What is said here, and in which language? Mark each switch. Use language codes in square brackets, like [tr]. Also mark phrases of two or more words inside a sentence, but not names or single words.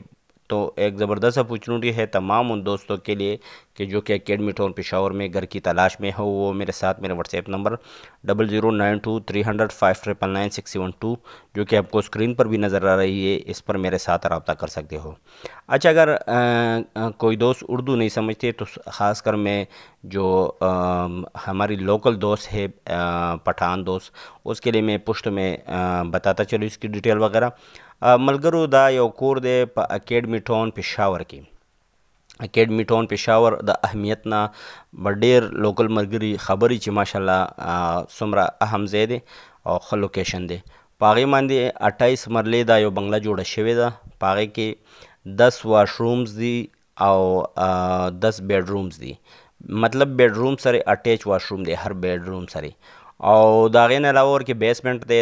[ur] تو ایک زبردست اپورچونٹی ہے تمام ان دوستوں کے لیے کہ جو کہ اکیڈمی ٹاؤن پشاور میں گھر کی تلاش میں ہو، وہ میرے ساتھ میرے واٹس ایپ نمبر 00923005999672 جو کہ آپ کو اسکرین پر بھی نظر آ رہی ہے، اس پر میرے ساتھ رابطہ کر سکتے ہو۔ اچھا، اگر کوئی دوست اردو نہیں سمجھتے تو خاص کر میں جو ہماری لوکل دوست ہے پٹھان دوست، اس کے لیے میں پشت میں بتاتا چلو اس کی ڈیٹیل وغیرہ۔ [ps] ملګرو دا یو کور دی په اکیډمي ټاون پېښور کې. اکیډمي ټاون پېښور د اهمیت نه به ډېر لوکل ملګري خبرې چې ماشاءالله څومره اهم ځای دی او ښه لوکیشن دی. په هغې باندې 28 مرلې دا یو بنګله جوړه شوې ده، په هغې کې 10 [en] wash rooms [ps] دي او 10 [en] bed rooms [ps] دي، مطلب [en] bed room [ps] سره [en] attach wash room [ps] دی هر [en] bed room [ps] سره، او د هغې نه علاوه ورکې بیسمنټ دی.